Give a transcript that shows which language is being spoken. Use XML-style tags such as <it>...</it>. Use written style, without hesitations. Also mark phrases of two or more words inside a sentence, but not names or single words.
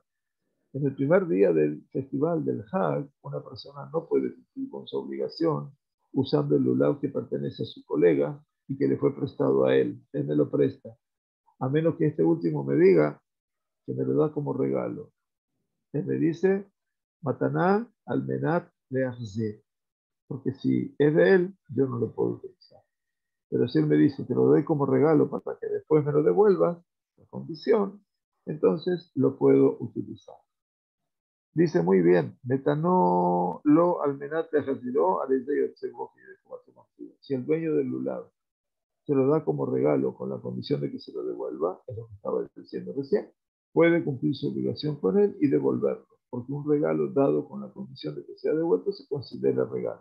<es>En el primer día del festival del Hag, una persona no puede cumplir con su obligación usando el Lulav que pertenece a su colega y que le fue prestado a él. Él me lo presta, a menos que este último me diga que me lo da como regalo. Él me dice:</es> <he>מתנה על מנת להחזיר,</he> <es>porque si es de él, yo no lo puedo utilizar. Pero si él me dice: te lo doy como regalo para que después me lo devuelvas, la condición, entonces lo puedo utilizar. Dice muy bien:</es> <he>Metanó lo almenat leachzeh</he> <es>si el dueño del lulav se lo da como regalo con la condición de que se lo devuelva, es lo que estaba diciendo recién, puede cumplir su obligación con él y devolverlo, porque un regalo dado con la condición de que sea devuelto se considera regalo.</es>